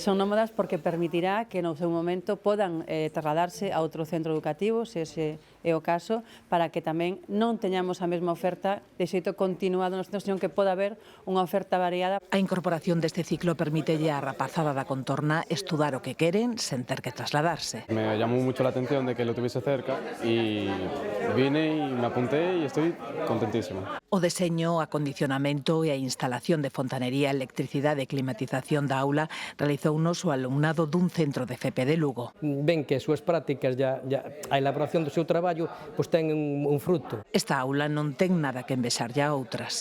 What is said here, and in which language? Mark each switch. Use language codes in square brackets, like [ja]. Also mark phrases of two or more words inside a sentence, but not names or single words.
[gl] Son nómadas porque permitirá que no seu momento podan trasladarse a outro centro educativo, se ese é o caso, para que tamén non teñamos a mesma oferta de xeito continuado nos centros, sino que poda haber unha oferta variada. A incorporación deste ciclo permítelle á rapazada da contorna estudar o que queren sen ter que trasladarse. [es] Me llamó mucho la atención de que lo tuviese cerca y vine y me apunté y estoy contentísimo. [gl] O deseño, acondicionamento e a instalación de fontanería, electricidade e climatización da aula realizounos o alumnado dun centro de FP de Lugo. Ven que as súas prácticas, a elaboración do seu traballo, pois ten un fruto. Esta aula non ten nada que envexarlle a outras.